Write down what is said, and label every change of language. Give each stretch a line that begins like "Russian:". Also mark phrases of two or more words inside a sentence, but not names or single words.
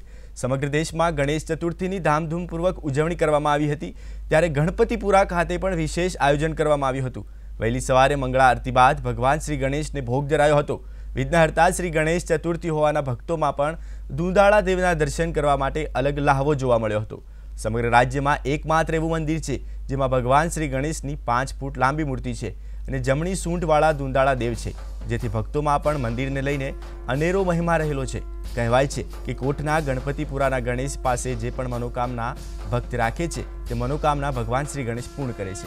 Gujarati: સમગ્ર દેશમાં ગણેશ ચતુર્થીની ધામધૂમપૂર્વક ઉજવણી કરવામાં આવી હતી ત્યારે ગણપતિપુરા ખાતે પણ વિશેષ આયોજન કરવામાં આવ્યું હતું। વહેલી સવારે મંગળા આરતી બાદ ભગવાન શ્રી ગણેશને ભોગ ધરાયો હતો। વિઘ્નહર્તા શ્રી ગણેશ ચતુર્થી હોવાના ભક્તોમાં પણ દૂધાળા દેવના દર્શન કરવા માટે અલગ લહાવો જોવા મળ્યો હતો। સમગ્ર રાજ્યમાં એકમાત્ર એવું મંદિર છે જેમાં ભગવાન શ્રી ગણેશની 5 ફૂટ લાંબી મૂર્તિ છે અને જમણી સૂંઢવાળા દુંદાળા દેવ છે, જેથી ભક્તોમાં પણ મંદિરને લઈને અનેરો મહિમા રહેલો છે। કહેવાય છે કે કોટના ગણપતિપુરાના ગણેશ પાસે જે પણ મનોકામના ભક્ત રાખે છે તે મનોકામના ભગવાન શ્રી ગણેશ પૂર્ણ કરે છે।